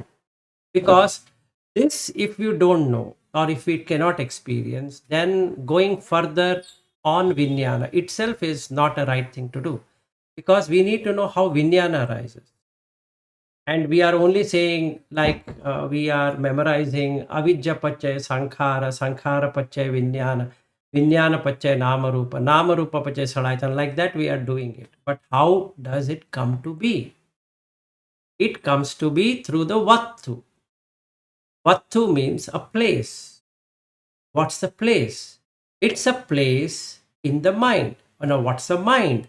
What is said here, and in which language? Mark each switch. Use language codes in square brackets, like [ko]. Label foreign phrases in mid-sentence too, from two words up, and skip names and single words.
[en] Because this, if you don't know or if we cannot experience, then going further on viññanā itself is not a right thing to do. Because we need to know how viññanā arises. And we are only saying like we are memorizing [pi] avidya pachay sankhara, sankhara pachay viññānā, viññāna pachay nama rupa pachay salayatana. [en] Like that we are doing it. But how does it come to be? It comes to be through the vattu. Vattu means a place. What's the place? It's a place in the mind. Oh, now, what's a mind?